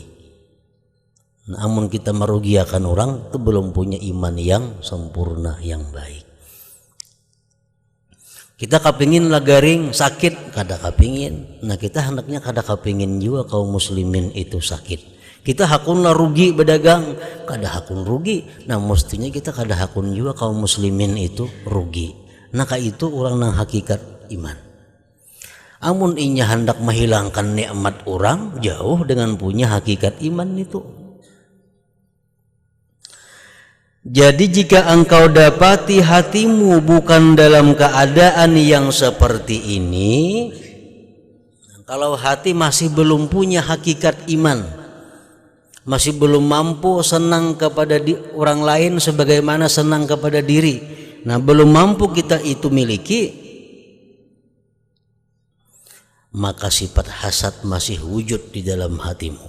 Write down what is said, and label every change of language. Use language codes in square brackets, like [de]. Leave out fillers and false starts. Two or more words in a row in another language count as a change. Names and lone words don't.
[bjn] Namun kita merugiakan orang itu belum punya iman yang sempurna, yang baik. Kita kepingin lah garing sakit, kada kepingin. Nah kita hendaknya kada kepingin juga kaum muslimin itu sakit. Kita hakunlah rugi berdagang, kada hakun rugi. Nah mestinya kita kada hakun juga kaum muslimin itu rugi. Nah itu orang nang hakikat iman. Amun inya hendak menghilangkan nikmat orang, jauh dengan punya hakikat iman itu. [id] Jadi jika engkau dapati hatimu bukan dalam keadaan yang seperti ini, kalau hati masih belum punya hakikat iman, masih belum mampu senang kepada orang lain sebagaimana senang kepada diri, nah belum mampu kita itu miliki, maka sifat hasad masih wujud di dalam hatimu.